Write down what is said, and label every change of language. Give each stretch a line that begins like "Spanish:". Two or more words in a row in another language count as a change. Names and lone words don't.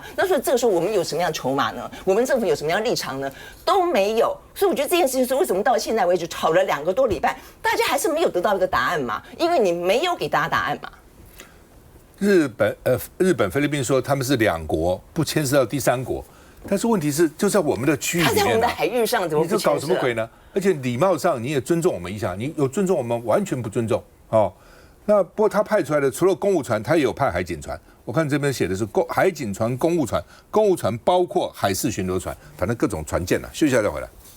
Chinese: 那所以這個時候我們有什麼樣的籌碼呢？我們政府有什麼樣的立場呢？都沒有。所以我覺得這件事情是為什麼到現在為止吵了2個多禮拜，大家還是沒有得到一個答案嘛？因為你沒有給大家答案嘛。日本、菲律賓說他們是2國，不牽涉到第3國。但是問題是，就在我們的區域裡面，他在我們的海域上，怎麼不牽涉？你這搞什麼鬼呢？而且禮貌上你也尊重我們一下，你有尊重我們，完全不尊重哦。那不過他派出來的除了公務船，他也有派海警船。我看這邊寫的是海警船、公務船包括海事巡邏船，反正各種船艦了。休息一下再回來。